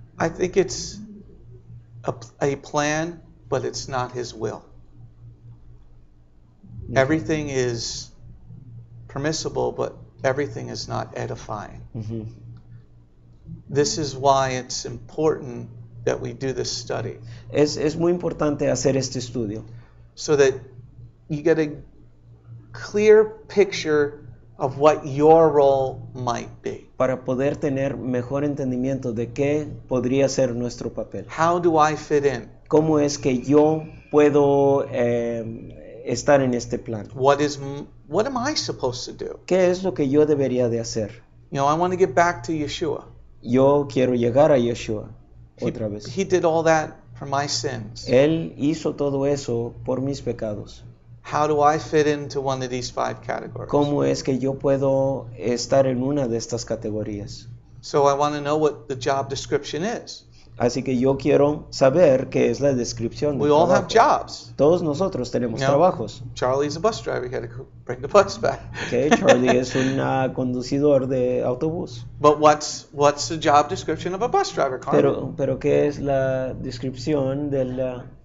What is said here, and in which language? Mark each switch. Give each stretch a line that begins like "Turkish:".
English: I think it's a plan, but it's not His will. Mm-hmm. Everything is permissible, but everything is not edifying. Mm-hmm. This is why it's important that we do this study,
Spanish: Es muy importante hacer este estudio
English: so that you get a clear picture of what your role might be.
Spanish: para poder tener mejor entendimiento de qué podría ser nuestro papel.
English: How do I fit in?
Spanish: ¿Cómo es que yo puedo estar en este plan?
English: What am I supposed to do?
Spanish: ¿Qué es lo que yo debería de hacer?
English: I want to get back to Yeshua.
Spanish: Yo quiero llegar a Yeshua otra vez.
English: He did all that for my sins.
Spanish: Él hizo todo eso por mis pecados.
English: How do I fit into one of these 5 categories?
Spanish: ¿Cómo es que yo puedo estar en una de estas categorías?
English: So I want to know what the job description is.
Spanish: Así que yo quiero saber qué es la descripción
English: We
Spanish: del
English: all have
Spanish: trabajo.
English: jobs.
Spanish: Todos nosotros tenemos
English: No.
Spanish: trabajos.
English: Charlie's a bus driver. He had to bring the bus back.
Spanish: Okay, Charlie es un conducidor de autobús.
English: But what's the job description of a bus driver, Carmen?
Spanish: Pero ¿qué es la descripción del...